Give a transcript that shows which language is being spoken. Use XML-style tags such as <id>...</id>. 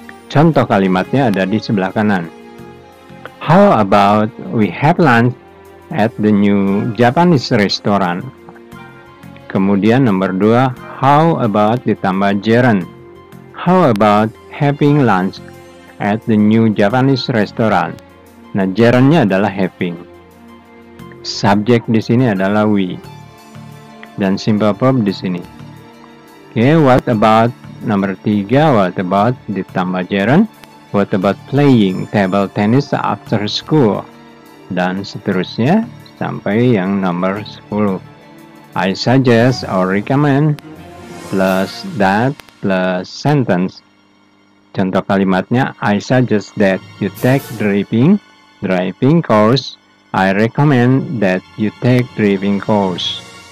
<id>Contoh kalimatnya ada di sebelah kanan.</id> <en>How about we have lunch at the new Japanese restaurant?</en> <id>Kemudian nomor 2,</id> <en>how about</en> <id>ditambah gerund.</id> <en>How about having lunch at the new Japanese restaurant?</en> <id>Nah, gerundnya adalah having. Subjek di sini adalah we. Dan simple verb di sini.</id> <en>Okay, what about</en> <id>nomor 3, what about ditambah gerund.</id> <en>What about playing table tennis after school?</en> <id>Dan seterusnya sampai yang nomor 10.</id> <en>I suggest or recommend plus that plus sentence.</en> <id>Contoh kalimatnya,</id> <en>I suggest that you take driving course. I recommend that you take driving course.</en>